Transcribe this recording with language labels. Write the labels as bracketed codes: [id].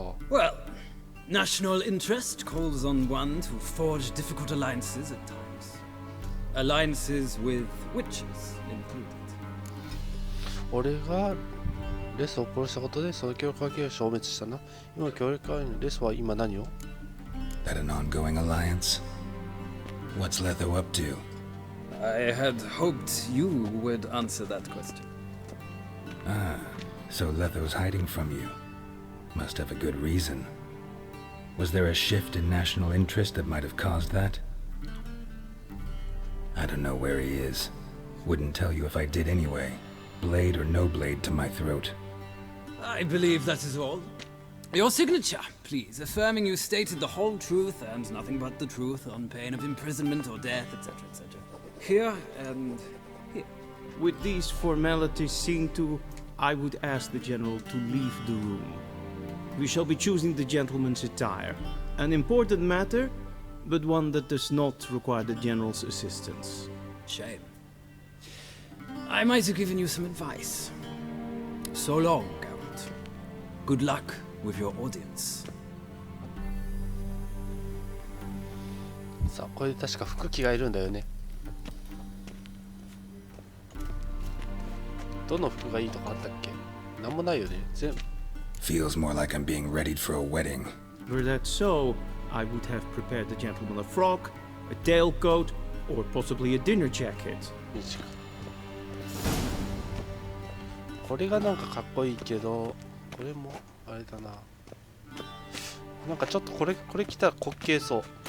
[en] Well, national interest calls on one to forge difficult alliances at times. Alliances with witches included. [ja] 俺がレスを殺したことでその協力関係を消滅したな。今協力関係のレスは今何を [en] That an ongoing alliance? What's Letho up to? I had hoped you would answer that question. Ah, so Letho's hiding from you. Must have a good reason. Was there a shift in national interest that might have caused that? I don't know where he is. Wouldn't tell you if I did anyway. Blade or no blade to my throat. I believe that is all. Your signature, please, affirming you stated the whole truth and nothing but the truth on pain of imprisonment or death, etc., etc. Here and here. With these formalities seen to, I would ask the General to leave the room. We shall be choosing the gentleman's attire. An important matter, but one that does not require the General's assistance. Shame. I might have given you some advice. So long, Geralt. Good luck with your audience. [ja] さあこれで確か服着がいるんだよね。どの服がいいとかあったっけ？なんもないよね。全部 [en] Feels more like I'm being readied for a wedding. Were that so, I would have prepared the gentleman a frock, a tailcoat, or possibly a dinner jacket. [ja] これがなんかかっこいいけど、これもあれだな。なんかちょっとこれ着たら滑稽そう。